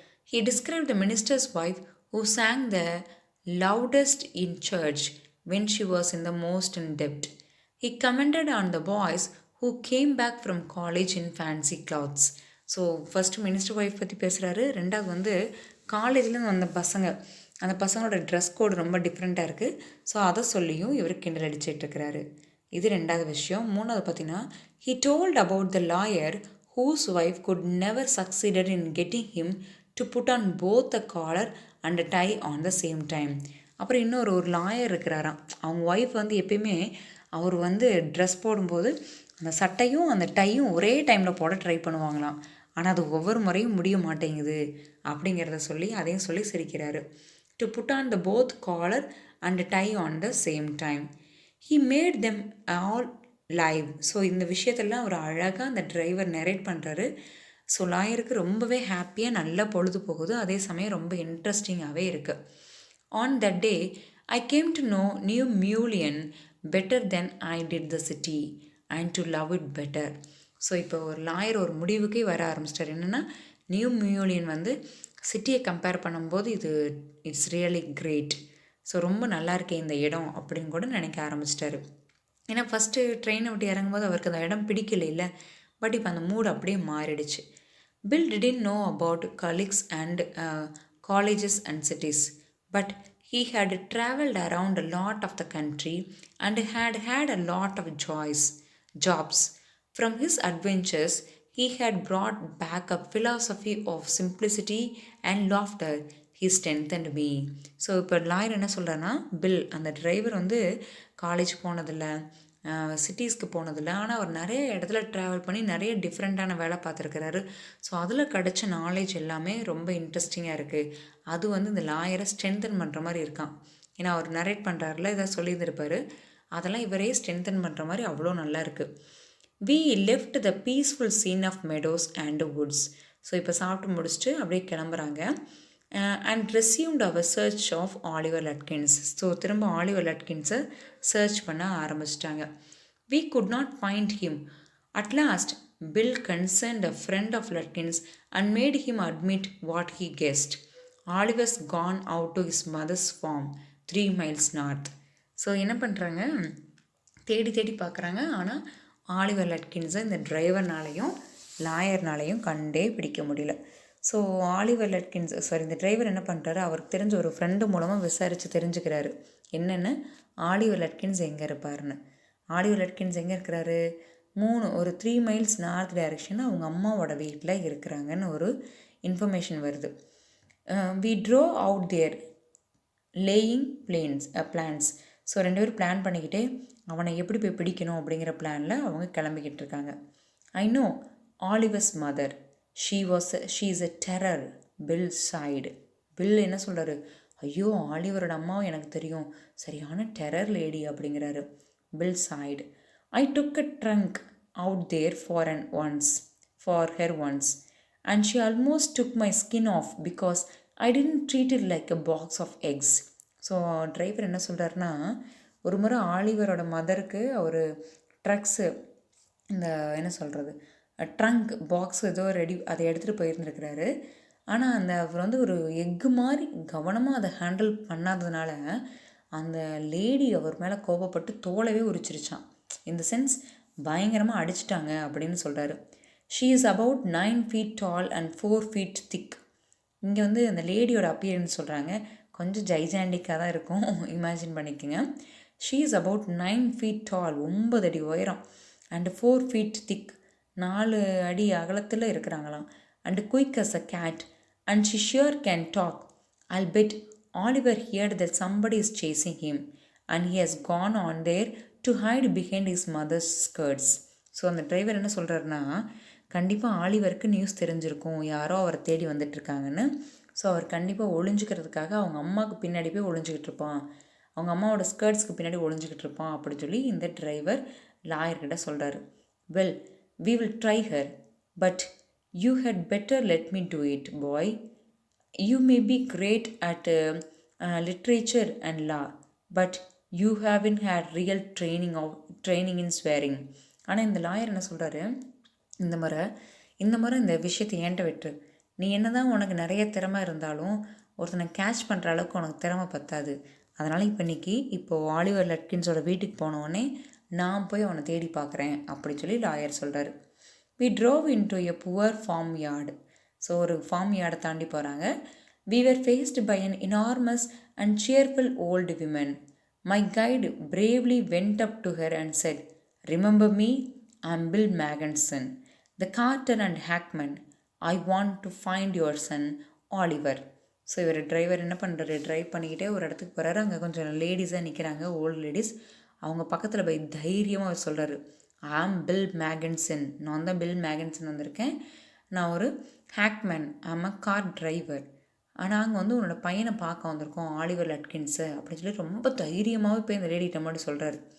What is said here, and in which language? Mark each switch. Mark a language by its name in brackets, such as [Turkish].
[English] He described the minister's wife who sang the loudest in church when she was in the most in debt. He commented on the boys who came back from college in fancy clothes. [Tamil] So first minister wife பற்றி பேசுகிறாரு. ரெண்டாவது வந்து காலேஜ்லேருந்து வந்த பசங்க, அந்த பசங்களோட dress code ரொம்ப டிஃப்ரெண்ட்டாக இருக்குது. ஸோ அதை சொல்லியும் இவர் கிண்டல் அடிச்சிட்டு இருக்கிறாரு. இது ரெண்டாவது விஷயம். மூணாவது பார்த்தீங்கன்னா, [English] he told about the lawyer whose wife could never succeeded in getting him to put on both the collar and a tie on the same time. [Tamil] அப்புறம் இன்னொரு லாயர் இருக்கிறாராம், அவங்க ஒய்ஃப் வந்து எப்பயுமே அவர் வந்து ட்ரெஸ் போடும்போது அந்த சட்டையும் அந்த டையும் ஒரே டைமில் போட ட்ரை பண்ணுவாங்களாம். ஆனால் அது ஒவ்வொரு முறையும் முடிய மாட்டேங்குது அப்படிங்கிறத சொல்லி அதையும் சொல்லி சிரிக்கிறாரு. [English] To put on the both collar and tie on the same time. He made them all live. [Tamil] So இந்த விஷயத்தெல்லாம் ஒரு அழகாக அந்த டிரைவர் நரேட் பண்ணுறாரு. ஸோ லாயருக்கு ரொம்பவே ஹாப்பியாக நல்லா பொழுது போகுது, அதே சமயம் ரொம்ப இன்ட்ரெஸ்டிங்காகவே இருக்குது. [English] On that day I came to know Newlyn better than I did the city and to love it better. [Tamil] So இப்போ ஒரு லாயர் ஒரு முடிவுக்கே வர ஆரம்பிச்சிட்டார். என்னென்னா, நியூ மியூலியன் வந்து சிட்டியை கம்பேர் பண்ணும்போது [English] It's really great. [Tamil] ஸோ ரொம்ப நல்லா இருக்கே இந்த இடம் அப்படின்னு கூட நினைக்க ஆரம்பிச்சிட்டாரு. ஏன்னா ஃபஸ்ட்டு ட்ரெயினை விட்டு இறங்கும்போது அவருக்கு அந்த இடம் பிடிக்கல இல்லை, பட் இப்போ அந்த மூடு அப்படியே மாறிடுச்சு. [English] Bill didn't know about colleagues and colleges and cities, but he had traveled around a lot of the country and had had a lot of jobs. From his adventures, he had brought back a philosophy of simplicity and laughter. He strengthened me. [Tamil] So இப்போ lawyer என்ன சொல்கிறான்னா, bill அந்த driver வந்து college போனதில்லை, சிட்டிஸ்க்கு போனதில்லை, ஆனால் அவர் நிறைய இடத்துல ட்ராவல் பண்ணி நிறைய டிஃப்ரெண்ட்டான வேலை பார்த்துருக்கிறாரு. ஸோ அதில் கிடச்ச நாலேஜ் எல்லாமே ரொம்ப இன்ட்ரெஸ்டிங்காக இருக்குது. அது வந்து இந்த லாயரை ஸ்ட்ரென்தன் பண்ணுற மாதிரி இருக்கான். ஏன்னா அவர் நரேட் பண்ணுறாருல, இதை சொல்லியிருந்திருப்பார், அதெல்லாம் இவரே ஸ்ட்ரென்தன் பண்ணுற மாதிரி அவ்வளோ நல்லா இருக்குது. [English] We left the peaceful scene of meadows and woods. [Tamil] So இப்போ சாப்பிட்டு முடிச்சுட்டு அப்படியே கிளம்புறாங்க. [English] And resumed our search of Oliver Lutkins. [Tamil] So திரும்ப ஆலிவர் லட்கின்ஸை சர்ச் பண்ண ஆரம்பிச்சிட்டாங்க. [English] We could not find him. At last, Bill concerned a friend of Lutkins and made him admit what he guessed. Oliver's gone out to his mother's farm 3 miles north. [Tamil] So என்ன பண்ணுறாங்க, தேடி தேடி பார்க்குறாங்க. ஆனால் Oliver லட்கின்ஸை இந்த டிரைவர்னாலையும் லாயர்னாலையும் கண்டே பிடிக்க முடியல. ஸோ ஆலிவர் லட்கின்ஸ் இந்த டிரைவர் என்ன பண்ணுறாரு, அவருக்கு தெரிஞ்ச ஒரு ஃப்ரெண்டு மூலமாக விசாரித்து தெரிஞ்சுக்கிறாரு என்னென்னு, ஆலிவர் லட்கின்ஸ் எங்கே இருப்பார்னு. ஆலிவர் லட்கின்ஸ் எங்கே இருக்கிறாரு, ஒரு 3 மைல்ஸ் நார்த் டைரக்ஷனில் அவங்க அம்மாவோட வீட்டில் இருக்கிறாங்கன்னு ஒரு இன்ஃபர்மேஷன் வருது. [English] We drew out their laying plans. [Tamil] So 2 பேரும் பிளான் பண்ணிக்கிட்டே அவனை எப்படி போய் பிடிக்கணும் அப்படிங்கிற பிளானில் அவங்க கிளம்பிக்கிட்டு இருக்காங்க. [English] I know Oliver's mother. She is a terror. Bill sighed. [Tamil] Bill என்ன சொல்கிறாரு, ஐயோ ஆலிவரோட அம்மாவும் எனக்கு தெரியும், சரியான டெரர் லேடி அப்படிங்கிறாரு. [English] Bill sighed. I took a trunk out there for her once, and she almost took my skin off because I didn't treat it like a box of eggs. [Tamil] So driver என்ன சொல்கிறாருன்னா, ஒரு முறை ஆலிவரோட மதருக்கு அவர் drugs இந்த என்ன சொல்கிறது trunk box ஏதோ ready அதை எடுத்துகிட்டு போயிருந்துருக்கிறாரு. ஆனால் அவர் வந்து ஒரு எக்கு மாதிரி கவனமாக அதை ஹேண்டில் பண்ணாததுனால அந்த லேடி அவர் மேலே கோபப்பட்டு தோலவே உரிச்சிருச்சான். இந்த சென்ஸ் பயங்கரமாக அடிச்சிட்டாங்க அப்படின்னு சொல்கிறாரு. [English] She is about 9 feet tall and 4 feet thick. [Tamil] இங்கே வந்து அந்த லேடியோட அப்பியரன்ஸ் சொல்கிறாங்க, கொஞ்சம் ஜைஜாண்டிக்காக தான் இருக்கும், இமேஜின் பண்ணிக்கோங்க. [English] she is about 9 feet tall, [Tamil] 9 அடி உயரம், [English] and 4 feet thick, [Tamil] 4 அடி அகலத்தில் இருக்கிறாங்களாம். [English] And quick as a cat, and she sure can talk. I'll bet Oliver heard that somebody is chasing him and he has gone on there to hide behind his mother's skirts. [Tamil] So அந்த driver என்ன சொல்கிறாருன்னா, கண்டிப்பாக ஆலிவருக்கு news தெரிஞ்சிருக்கும், யாரோ அவரை தேடி வந்துட்டுருக்காங்கன்னு. So அவர் கண்டிப்பாக ஒளிஞ்சிக்கிறதுக்காக அவங்க அம்மாவுக்கு பின்னாடி போய் ஒளிஞ்சிக்கிட்டு இருப்பான், அவங்க அம்மாவோட ஸ்கர்ட்ஸ்க்கு பின்னாடி ஒளிஞ்சிக்கிட்டு இருப்பான் அப்படின்னு சொல்லி இந்த டிரைவர் லாயர்கிட்ட சொல்கிறாரு. [English] Well, we will try her, but you had better let me do it boy. You may be great at literature and law, but you haven't had real training in swearing. [Tamil] ஆனால் இந்த lawyer என்ன சொல்கிறாரு, இந்த முறை இந்த விஷயத்தை ஏன்ட்ட விட்டு, நீ என்ன தான் உனக்கு நிறைய திறமை இருந்தாலும் ஒருத்தனை கேட்ச் பண்ணுற அளவுக்கு உனக்கு திறமை பத்தாது. அதனால் இப்போது ஆலிவர் லட்கின்ஸோட வீட்டுக்கு போனோடனே நான் போய் அவனை தேடி பார்க்குறேன் அப்படி சொல்லி லாயர் சொல்கிறாரு. [English] We drove into a poor farmyard. [Tamil] So ஒரு ஃபார்ம் யார்டை தாண்டி போகிறாங்க. [English] We were faced by an enormous and cheerful old woman. My guide bravely went up to her and said, "Remember me? I'm Bill Magginson, the carter and hackman. I want to find your son, Oliver." [Tamil] So இவர் driver என்ன பண்ணுறாரு, drive பண்ணிக்கிட்டே ஒரு இடத்துக்கு போகிறாரு. அங்கே கொஞ்சம் லேடிஸாக நிற்கிறாங்க, ஓல்டு லேடிஸ். அவங்க பக்கத்தில் போய் தைரியமாக அவர் சொல்கிறாரு, [English] "I'm Bill Magnuson, [Tamil] நான் தான் பில் மேகன்சன் வந்திருக்கேன். நான் ஒரு ஹேக்மேன், [English] I'm a car driver. [Tamil] நாங்கள் வந்து உன்னோட பையனை பார்க்க வந்திருக்கோம், ஆலிவர் லட்கின்ஸு" அப்படின்னு சொல்லி ரொம்ப தைரியமாகவே போய் இந்த லேடிகிட்ட மட்டும் சொல்கிறாரு.